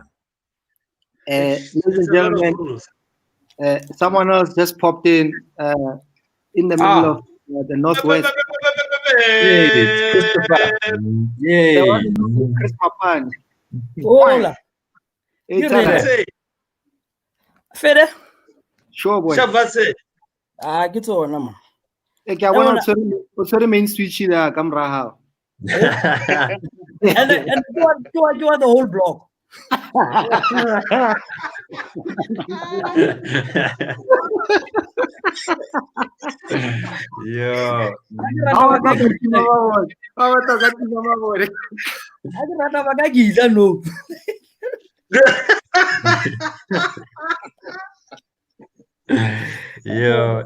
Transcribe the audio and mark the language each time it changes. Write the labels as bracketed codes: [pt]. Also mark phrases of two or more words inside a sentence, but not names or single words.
[en] Ladies and gentlemen, someone else just popped in the middle of the Northwest. Yay, it's Christopher. Yay. Chris Mapane. Hola. Fede? Sure, boy. [st] Ke tsona ma. Ke a bona o tshwere [en] main switch [st] da ka mora hao. [en] And you are the whole block. Yo. Yeah.